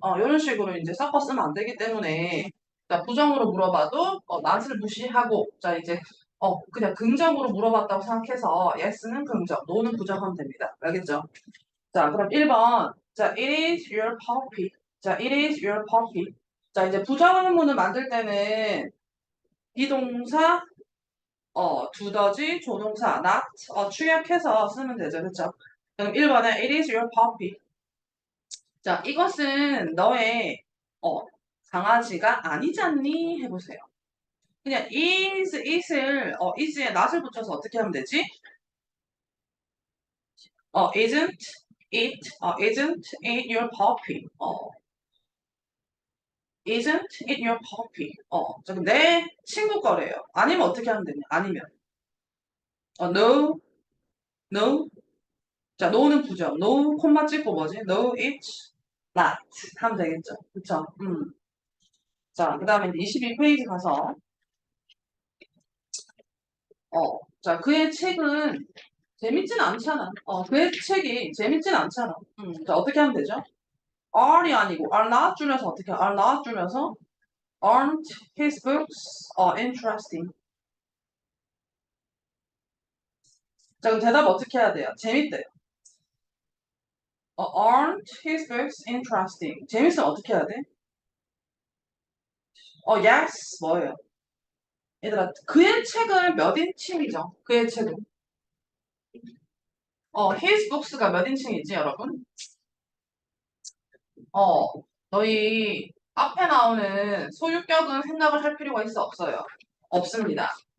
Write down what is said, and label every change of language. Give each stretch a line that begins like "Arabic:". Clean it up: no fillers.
Korean: 이런 식으로 이제 섞어 쓰면 안 되기 때문에, 자, 부정으로 물어봐도, 낫을 무시하고, 자, 이제, 그냥 긍정으로 물어봤다고 생각해서, yes는 긍정, no는 부정하면 됩니다. 알겠죠? 자, 그럼 1번. 자,
English: it is your puppy.
Korean: 자,
English: it is your puppy.
Korean: 자, 이제 부정의문을 만들 때는, 비동사, 두더지, 조동사, not, 축약해서 쓰면 되죠. 그쵸? 그럼 1번에
English: it is your puppy.
Korean: 자, 이것은 너의 어, 강아지가 아니잖니? 해보세요. 그냥 is을 is에 not을 붙여서 어떻게 하면 되지?
English: isn't isn't it your puppy? isn't it your puppy?
Korean: 자, 그럼 내 친구 거래요. 아니면 어떻게 하면 되냐? 아니면 no, no. 자, no는 부정. no 콤마 찍고 뭐지?
English: no, it's not
Korean: 하면 되겠죠. 그쵸? 자, 그 다음에 22페이지 가서 자, 그의 책은 재밌진 않잖아. 그의 책이 재밌진 않잖아. 자, 어떻게 하면 되죠?
English: are이 아니고 are not
Korean: 줄여서 어떻게
English: are not 줄여서 aren't his books interesting.
Korean: 자, 그럼 대답 어떻게 해야 돼요? 재밌대요.
English: aren't his books interesting.
Korean: 재밌으면 어떻게 해야 돼? yes, 뭐예요? 얘들아, 그의 책은 몇 인칭이죠? 그의 책은.
English: his books
Korean: 가 몇 인칭이지, 여러분? 어, 너희 앞에 나오는 소유격은 생각을 할 필요가 있어 없어요? 없습니다.